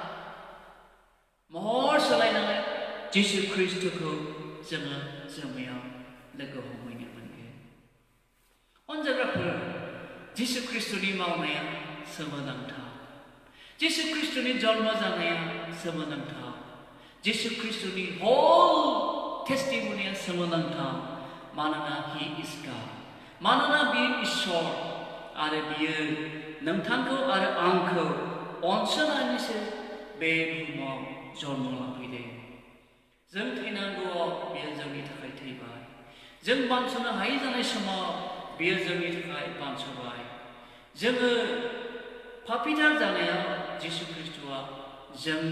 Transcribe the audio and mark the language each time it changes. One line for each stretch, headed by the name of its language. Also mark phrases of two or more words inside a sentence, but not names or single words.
Bodo: महर सोलायनानै जिसु ख्रीष्टखौ जोङो जोमैयाव लोगो हमहैनो मोनगोन अनजाग्राफोर जिसु ख्रीष्टनि मावनाया सोमोनांथाव जिसु ख्रीष्टनि जन्म जानाया सोमोनांथाव जिसु ख्रीष्टनि हल टेस्टिमनिया सोमोनांथाव मानोना
English: he is God
Bodo: मानोना बियो इसोर आरो बियो नोंथांखौ आरो आंखौ अनसोनानैसो बे बुहुमाव जन्म लाफैदों जों थैनांगौआव बियो जोंनि थाखाय थैबाय जों बानस'नो हायै जानाय समाव बियो जोंनि थाखाय बानस'बाय जोङो पापीथार जानायाव जिसु ख्रीष्टआ जोंनि